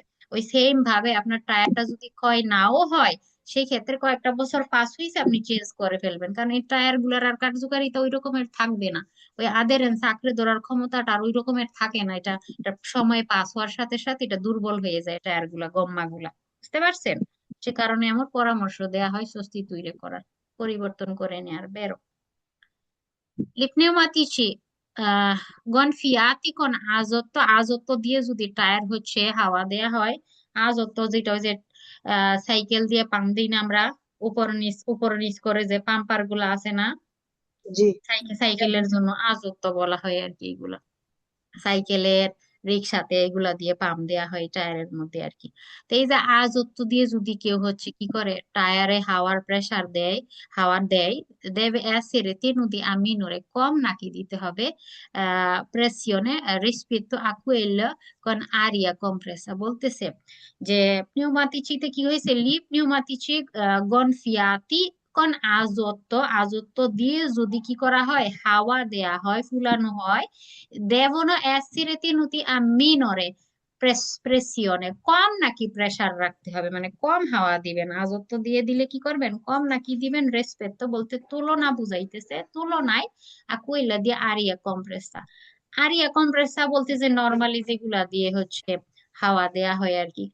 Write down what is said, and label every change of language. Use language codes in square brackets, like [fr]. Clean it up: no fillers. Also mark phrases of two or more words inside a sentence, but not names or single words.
[bn] ওই সেম ভাবে আপনার টায়ারটা যদি ক্ষয় নাও হয়, সেই ক্ষেত্রে কয়েকটা বছর পাস হয়েছে আপনি চেঞ্জ করে ফেলবেন, কারণ এই টায়ার গুলার আর কার্যকারিতা ওই রকমের থাকবে না, ওই আদেরেন্স আঁকড়ে ধরার ক্ষমতাটা আর ওই রকমের থাকে না, এটা সময় পাস হওয়ার সাথে সাথে এটা দুর্বল হয়ে যায় টায়ার গুলা, গম্মা গুলা। বুঝতে পারছেন? সে কারণে আমার পরামর্শ দেয়া হয় স্বস্তি তৈরি করার, পরিবর্তন করে নেয়ার, বেরো। [it] I pneumatici gonfiati con azoto, [bn] আজত্ব দিয়ে যদি টায়ার হচ্ছে হাওয়া দেয়া হয়, আজত্ব যেটা ওই যে সাইকেল দিয়ে পাম্প দিই না আমরা, উপর নিচ করে যে পাম্পার গুলা আছে না, জি। সাইকেলের জন্য আজত্ব বলা হয় আর কি এগুলা। সাইকেলের, রিক্সাতে এগুলা দিয়ে পাম্প দেয়া হয় টায়ারের মধ্যে আর কি। তো এই যে আজত্ব দিয়ে যদি কেউ হচ্ছে কি করে টায়ারে হাওয়ার প্রেসার দেয়, হাওয়া দেয়, [it] deve essere tenuti a minore, [bn] কম নাকি দিতে হবে [it] pressione rispetto a quello con aria compressa। [bn] বলতেছে যে নিউমাটিচিতে কি হয়েছে, [it] pneumatici gonfiati con azoto, [bn] আজত্ব দিয়ে যদি কি করা হয়, হাওয়া দেয়া হয়, ফুলানো হয়, [it] devono essere tenuti a minore pressione, [bn] কম নাকি প্রেসার রাখতে হবে, মানে কম হাওয়া দিবেন। আজত্ব দিয়ে দিলে কি করবেন, কম নাকি দিবেন, রেসপেক্ট বলতে তুলনা বুঝাইতেছে, তুলনায় আকুইলা দিয়ে [it] aria compressa. aria compressa [bn] বলতে যে নর্মালি যেগুলা দিয়ে হচ্ছে হাওয়া দেয়া হয় আর কি।